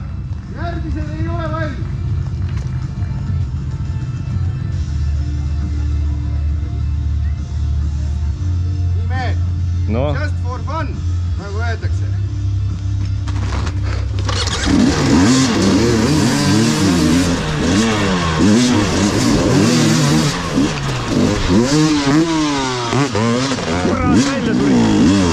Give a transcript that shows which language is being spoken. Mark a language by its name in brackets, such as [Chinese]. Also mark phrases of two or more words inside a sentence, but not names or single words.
[Estonian] Järgmised ei ole valmis. No. [English] Just for fun, [Estonian] nagu öeldakse. Kurat välja tuli.